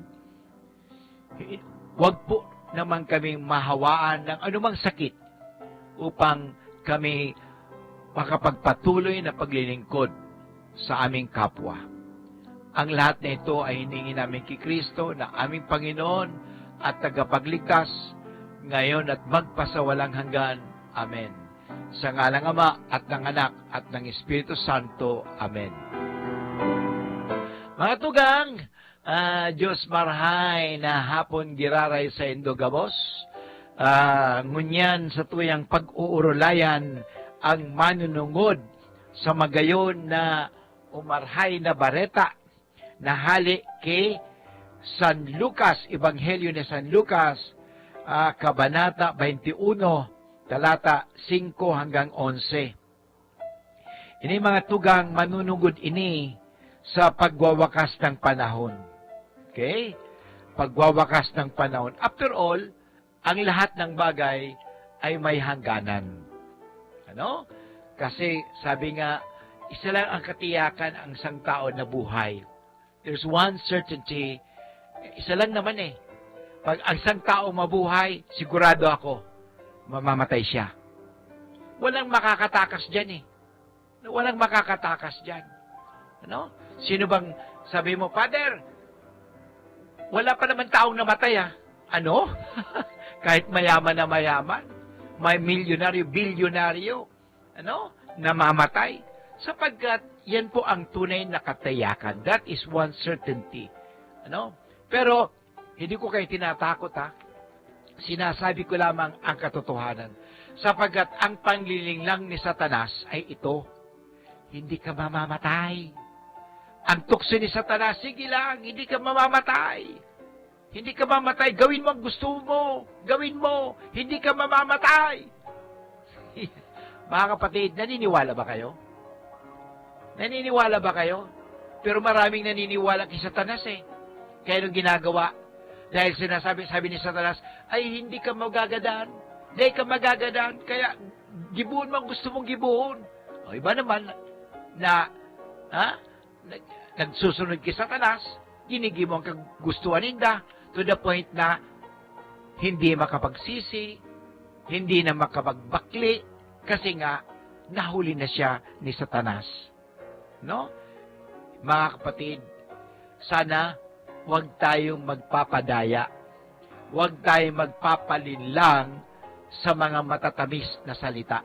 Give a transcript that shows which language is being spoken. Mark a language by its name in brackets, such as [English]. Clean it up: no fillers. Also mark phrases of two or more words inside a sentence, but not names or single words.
[Filipino] Huwag po naman kaming mahawaan ng anumang sakit upang kami makapagpatuloy na paglilingkod sa aming kapwa. Ang lahat na ito ay hiningi namin kay Kristo na aming Panginoon at tagapagligtas ngayon at magpasawalang hanggan. Amen. Sa ngalang Ama at ng Anak at ng Espiritu Santo. Amen. [Bikol] Mga tugang, Diyos marhay na hapon giraray sa Indogabos. Ngunyan sa tuyang pag-uurulayan ang manunungod sa magayon na umarhay na bareta na hali kay San Lucas, Ebanghelyo ni San Lucas, Kabanata 21, talata 5 hanggang 11. Ini mga tugang manunugod ini sa [Filipino] pagwawakas ng panahon. Okay? pagwawakas ng panahon. [English] After all, [Filipino] ang lahat ng bagay ay may hangganan. Ano? Kasi sabi nga, isa lang ang katiyakan ang isang tao na buhay. [English] There's one certainty, [Filipino] isa lang naman eh. Pag ang isang tao mabuhay, sigurado ako, mamamatay siya. Walang makakatakas dyan eh. Walang makakatakas dyan. Ano? Sino bang sabi mo, Father, wala pa naman taong namatay ah. Ano? Kahit mayaman na mayaman, may milyonaryo, bilyonaryo, ano? Namamatay. Sapagkat yan po ang tunay na katayakan. That is one certainty. Ano? Pero, hindi ko kayo tinatakot ha. Sinasabi ko lamang ang katotohanan. Sapagkat ang pangliling lang ni Satanas ay ito. Hindi ka mamamatay. Ang tukso ni Satanas, sige lang, hindi ka mamamatay. Hindi ka mamamatay. Gawin mo ang gusto mo. Gawin mo. Hindi ka mamamatay. Mga kapatid, naniniwala ba kayo? Naniniwala ba kayo? Pero maraming naniniwala kay Satanas eh. Kaya nung ginagawa, dahil sabi ni Satanas, ay hindi ka magagadaan. Hindi ka magagadaan. Kaya gibuhon mo ang gusto mong gibuhon. O iba naman na nagsusunod kay Satanas, ginigi mo ang kagustuhan ninda [English] to the point [Filipino] na hindi makapagsisi, hindi na makapagbakli, kasi nga nahuli na siya ni Satanas. No? Mga kapatid, sana huwag tayong magpapadaya. Huwag tayong magpapalinlang sa mga matatamis na salita.